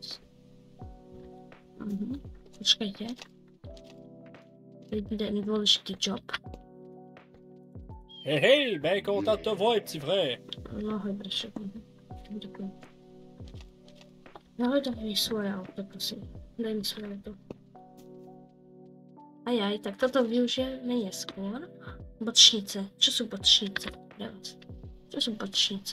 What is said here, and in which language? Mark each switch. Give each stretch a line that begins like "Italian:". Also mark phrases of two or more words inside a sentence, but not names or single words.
Slovak: Počkajte. To je dôležitý job. Hej,
French: ben content de te voir, petit frère.
Slovak: No, hej, brešek. Ďakujem. No, daj mi svoje auto, prosím. Daj mi svoje auto. Ajaj, tak toto využijeme neskôr. Bočnice. Čo sú bočnice? Pre vás. Čo sú bočnice?